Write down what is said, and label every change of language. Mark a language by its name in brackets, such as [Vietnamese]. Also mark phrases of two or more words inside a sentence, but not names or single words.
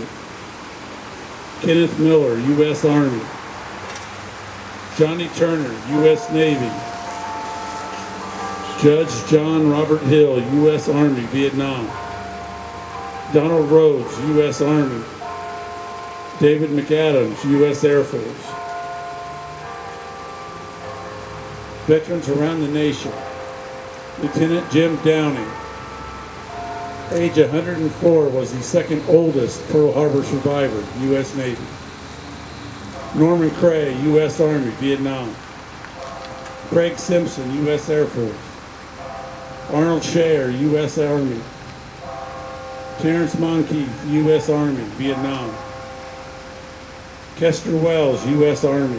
[English] Kenneth Miller, U.S. Army. Johnny Turner, U.S. Navy. Judge John Robert Hill, U.S. Army, Vietnam. Donald Rhodes, U.S. Army. David McAdams, U.S. Air Force. Veterans around the nation. Lieutenant Jim Downing, age 104, was the second oldest Pearl Harbor survivor, U.S. Navy. Norman Cray, U.S. Army, Vietnam. Craig Simpson, U.S. Air Force. Arnold Shayer, U.S. Army. Terrence Moncrief, U.S. Army, Vietnam. Kester Wells, U.S. Army.